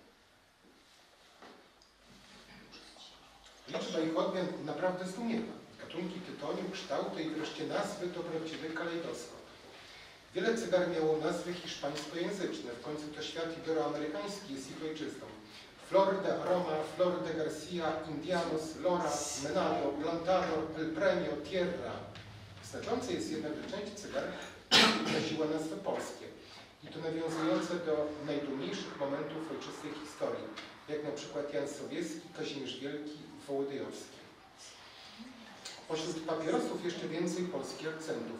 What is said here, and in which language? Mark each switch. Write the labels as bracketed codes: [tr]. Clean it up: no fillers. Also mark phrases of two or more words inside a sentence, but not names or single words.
[pl] Liczba ich odmian naprawdę zdumiewa. Gatunki tytoniu, kształty i wreszcie nazwy to prawdziwy kalejdoskop. Wiele cygar miało nazwy hiszpańskojęzyczne, w końcu to świat iberoamerykański jest ich ojczyzną. Flor de Aroma, Flor de Garcia, Indianos, Lora, Menado, Plantador, El Premio, Tierra. Znaczące jest jednak, że część cygar wyraziła nazwy polskie i to nawiązujące do najdumniejszych momentów ojczystej historii, jak na przykład Jan Sobieski, Kazimierz Wielki, Wołodyjowski. Pośród papierosów jeszcze więcej polskich akcentów.